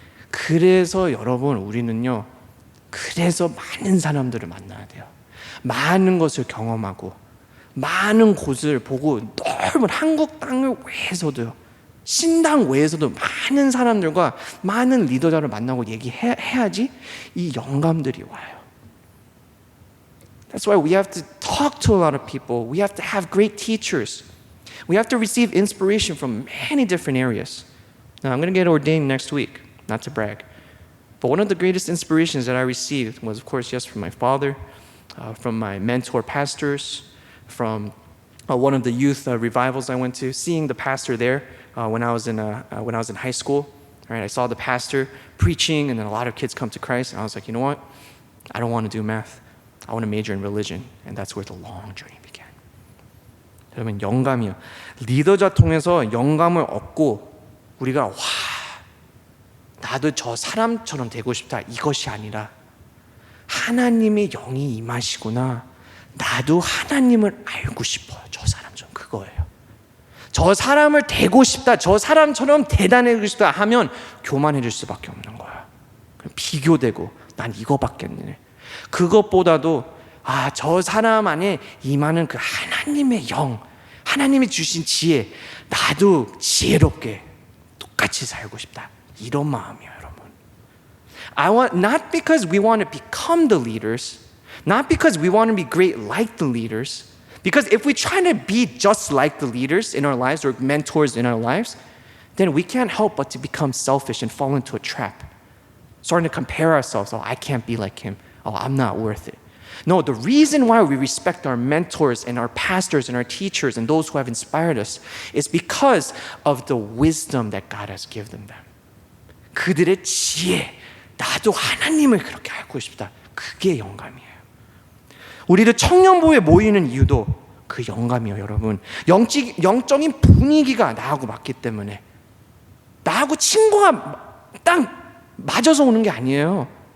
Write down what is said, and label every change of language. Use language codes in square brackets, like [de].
[ko] 그래서 여러분 우리는요, 그래서 많은 사람들을 만나야 돼요. 많은 것을 경험하고 많은 곳을 보고 넓은 한국 땅을 외에서도요, 신당 외에서도 많은 사람들과 많은 리더자를 만나고 얘기해야지 이 영감들이 와요. [en] That's why we have to talk to a lot of people. We have to have great teachers. We have to receive inspiration from many different areas. Now, I'm going to get ordained next week, not to brag. But one of the greatest inspirations that I received was, of course, yes, from my father, from my mentor pastors, from one of the youth revivals I went to, seeing the pastor there when I was in high school. Right, I saw the pastor preaching, and then a lot of kids come to Christ, and I was like, you know what? I don't want to do math. I want to major in religion, and that's where the long journey began. [ko] 여러분, 영감이요. 리더자 통해서 영감을 얻고 우리가 나도 저 사람처럼 되고 싶다, 이것이 아니라 하나님의 영이 임하시구나, 나도 하나님을 알고 싶어요. 저 사람 좀 그거예요. 저 사람을 되고 싶다, 저 사람처럼 대단해지고 싶다 하면 교만해질 수밖에 없는 거야. 비교되고 난 이거밖에 없네. 그것보다도 저 사람 안에 임하는 그 하나님의 영, 하나님이 주신 지혜, 나도 지혜롭게 똑같이 살고 싶다, 이런 마음이에요, 여러분. [en] Not because we want to become the leaders, not because we want to be great like the leaders, because if we try to be just like the leaders in our lives or mentors in our lives, then we can't help but to become selfish and fall into a trap, starting to compare ourselves. I can't be like him. I'm not worth it. No, the reason why we respect our mentors and our pastors and our teachers and those who have inspired us is because of the wisdom that God has given them. [ko] 그들의 지혜, 나도 하나님을 그렇게 알고 싶다, 그게 영감이에요. 우리도 청년부에 모이는 이유도 그 영감이에요, 여러분. 영적인 분위기가 나하고 맞기 때문에, 나하고 친구가 딱 맞아서 오는 게 아니에요.